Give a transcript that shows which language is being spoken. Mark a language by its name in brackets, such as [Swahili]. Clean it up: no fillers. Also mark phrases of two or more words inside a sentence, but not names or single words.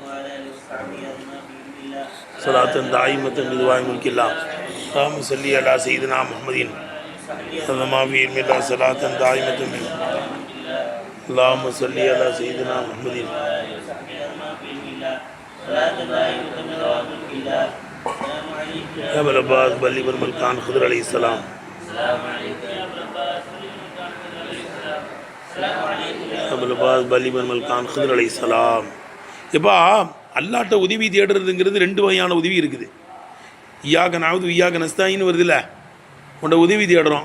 [Arabic] صلاة دائمة بدوام ملك الله اللهم صل على سيدنا محمد صلى ما في علم الله صلاة دائمة اللهم صل على سيدنا محمد يا أبا العباس بلغ الملكان خضر عليه السلام [Tamil] எப்பா அல்லாட்ட உதவி தேடுறதுங்கிறது ரெண்டு வகையான உதவி இருக்குது. [Arabic] إياك إياك نستعين [Tamil] வருதுல்ல, உன்னை உதவி தேடுறோம்.